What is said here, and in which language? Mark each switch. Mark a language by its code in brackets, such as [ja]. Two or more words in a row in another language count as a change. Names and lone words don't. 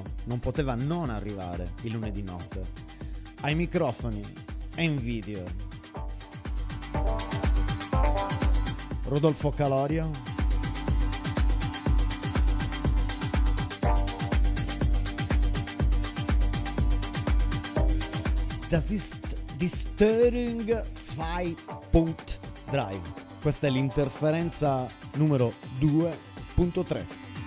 [it] Non poteva non arrivare il lunedì notte. Ai microfoni e in video Rodolfo Calorio. [de] Das ist die Störung 2.3. [it] Questa è l'interferenza numero 2.3.